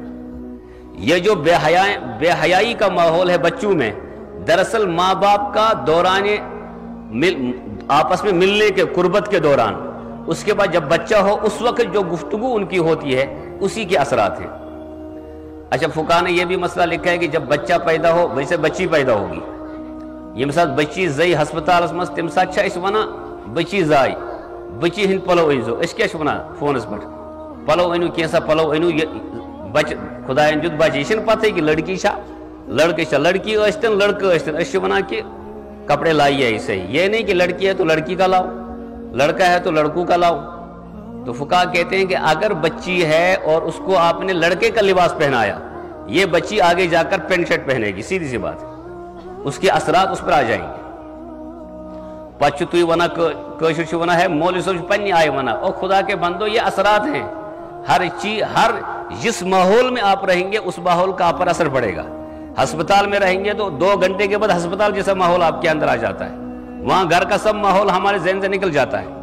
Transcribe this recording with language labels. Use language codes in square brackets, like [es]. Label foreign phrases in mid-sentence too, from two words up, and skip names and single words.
[ur] یہ جو بے حیائی کا ماحول ہے بچوں میں، دراصل ماں باپ کا دوران آپس میں ملنے کے قربت کے دوران، اس کے بعد جب بچہ ہو اس وقت جو گفتگو ان کی ہوتی ہے اسی کے اثرات ہیں۔ اچھا فقہا نے یہ بھی مسئلہ لکھا ہے کہ جب بچہ پیدا ہو ویسے بچی پیدا ہوگی، یہ مثال [ks] بچی زئی ہسپتالس مز تم سات چھا اس ونا بچی زائی، بچی ہند پلو انزو، اس کیا ونا فونس پہ پلو انو کیسا پلو انو، بچ خدا دیت بچہ یہ پتہ کہ لڑکی چھا لڑکے چھا، لڑکی ٲسۍتن لڑکہ ٲسۍتن، اس ونا [ur] کہ کپڑے لائیے اسے، یہ نہیں کہ لڑکی ہے تو لڑکی کا لاؤ، لڑکا ہے تو لڑکوں کا لاؤ۔ تو فقہا کہتے ہیں کہ اگر بچی ہے اور اس کو آپ نے لڑکے کا لباس پہنایا، یہ بچی آگے جا کر پینٹ شرٹ پہنے گی، سیدھی سی بات ہے، اس کے اثرات اس پر آ جائیں گے۔ [ks] پچھ تو ونا کوشر چھ ونا ہے مولوی صاحب پنی آئے ونا، [ur] او خدا کے بندو یہ اثرات ہیں، ہر چیز، ہر جس ماحول میں آپ رہیں گے اس ماحول کا آپ پر اثر پڑے گا۔ ہسپتال میں رہیں گے تو 2 گھنٹے کے بعد ہسپتال جیسا ماحول آپ کے اندر آ جاتا ہے، وہاں گھر کا سب ماحول ہمارے ذہن سے نکل جاتا ہے۔